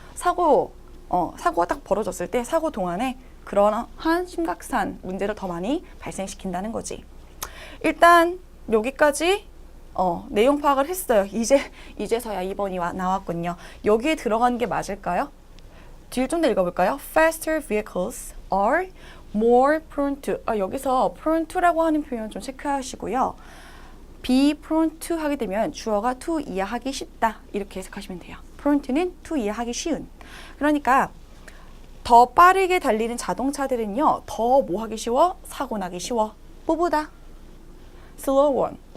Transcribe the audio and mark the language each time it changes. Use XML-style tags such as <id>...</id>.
<ko>사고가 딱 벌어졌을 때 사고 동안에 그러한 심각한 문제를 더 많이 발생시킨다는 거지. 일단 여기까지 내용 파악을 했어요. 이제서야 2번이 나왔군요. 여기에 들어가는 게 맞을까요? 뒤를 좀 더 읽어볼까요?</ko> <en>Faster vehicles are more prone to.</en> <ko>여기서 prone to라고 하는 표현 좀 체크하시고요. be prone to 하게 되면 주어가 to 이해하기 쉽다 이렇게 해석하시면 돼요. prone to는 to 이해하기 쉬운. 그러니까 더 빠르게 달리는 자동차들은요, 더 뭐 하기 쉬워? 사고 나기 쉬워. 뭐보다?</ko> <en>slow one.</en>